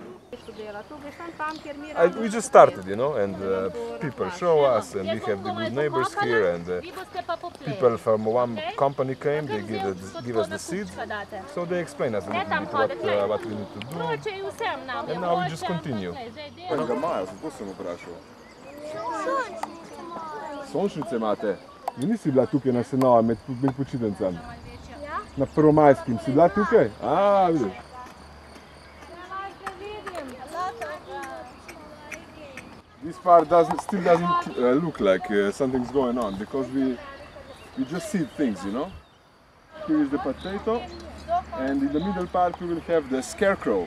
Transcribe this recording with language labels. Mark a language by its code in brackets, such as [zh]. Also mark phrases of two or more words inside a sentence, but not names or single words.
[en] We just started, you know, and people show us, and we have the good neighbors here, and people from one company came, they give us the seeds, so they explain us a little bit what we need to do, and now we just continue. [sl] Sončnice imate? Vi nisi bila tukaj na Senovi med počitnicami? Na prvomajskim si bila tukaj? Vidiš. [en] This part still doesn't look like something's going on, because we just seed things, you know. Here is the potato, and in the middle part we will have the scarecrow.